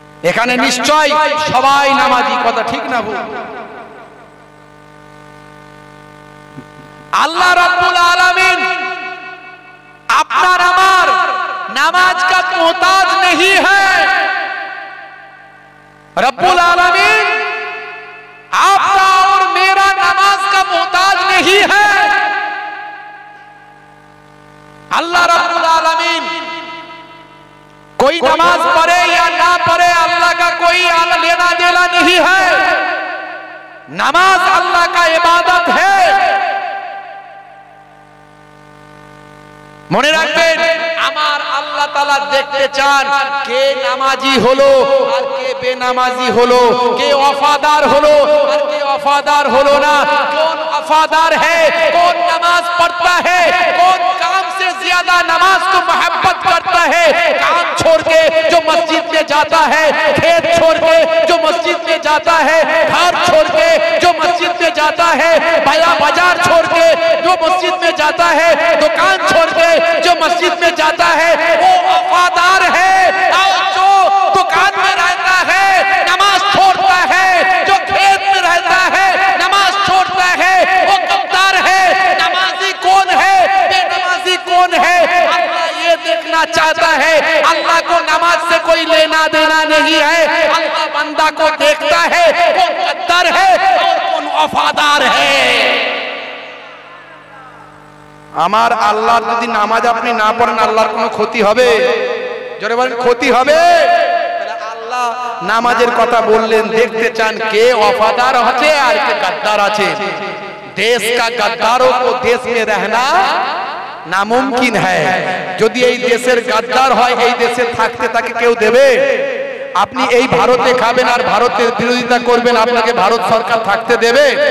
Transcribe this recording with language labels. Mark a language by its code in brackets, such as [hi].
[bn] এখানে নিশ্চয় সবাই নামাজি, কথা ঠিক না ভুল? আল্লাহ রাব্বুল আলামিন আপনার আমার নামাজ [hi] का मोहताज नहीं है। रब्बुल आलमीन आपका और मेरा नमाज का मोहताज नहीं है। अल्लाह रब्बुल आलमीन कोई नमाज पढ़े या ना पढ़े, अल्लाह का कोई लेना देना नहीं है। नमाज अल्लाह का इबादत है। [bn] মনে রাখবেন, আমার আল্লাহ তাআলা দেখতে চান কে নামাজি হলো আর কে বেনামাজি হলো, কে ওয়াফাদার হলো আর কে ওয়াফাদার হলো না, কোন ওয়াফাদার है, কোন [hi] नमाज पढ़ता है, कौन काम से ज्यादा नमाज को मोहब्बत करता है? काम छोड़ के जो मस्जिद में जाता है, खेत छोड़ के जो मस्जिद में जाता है, घर छोड़ के जो मस्जिद में जाता है, बाजार छोड़ के जो मस्जिद में जाता है, दुकान छोड़ के जो मस्जिद में जाता है, वो वफादार है। और जो दुकान में रहता है नमाज छोड़ता है, जो खेत में रहता है नमाज छोड़ता है, वो गद्दार है। नमाजी कौन है, बेनमाजी कौन है? अल्लाह ये देखना चाहता है। अल्लाह को नमाज से कोई लेना देना नहीं है। अल्लाह बंदा को देखता है, कौन गद्दार है और कौन वफादार है। [bn] আমার আল্লাহ যদি নামাজ আপনি না পড়েন, আল্লাহর কোনো ক্ষতি হবে? জোরে বলেন, ক্ষতি হবে? আল্লাহ নামাজের কথা বললেন, দেখতে চান কে वफादार আছে আর কে गद्दार আছে। [hi] देश का गद्दारों को देश में रहना नामुमकिन है। [bn] যদি এই দেশের गद्दार হয়, এই দেশে থাকতে তাকে কেউ দেবে? আপনি এই ভারতে খাবেন আর ভারতের বিরোধিতা করবেন, আপনাকে ভারত সরকার থাকতে দেবে?